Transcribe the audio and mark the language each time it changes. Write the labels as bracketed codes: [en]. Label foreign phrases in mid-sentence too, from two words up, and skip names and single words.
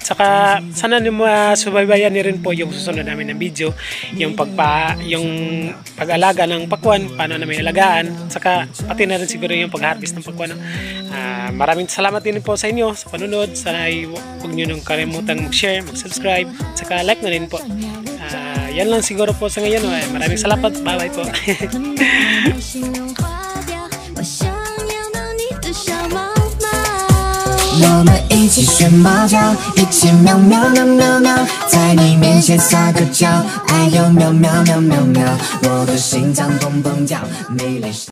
[tl] Saka sana masubaybayan niyo rin po yung susunod namin ng video, yung pag-alaga ng pakwan, paano namin alagaan, saka pati na rin siguro yung pag-harvest ng pakwan. Maraming salamat din po sa inyo sa panonood. Sana huwag niyo nang kalimutang mag-share, mag-subscribe, saka like na rin po. Yan lang siguro po sa ngayon. Maraming salamat. Bye-bye po. [zh] 我们一起学猫叫，一起喵喵喵喵喵，在你面前撒个娇，哎呦喵喵喵喵喵，我的心脏砰砰跳，美丽。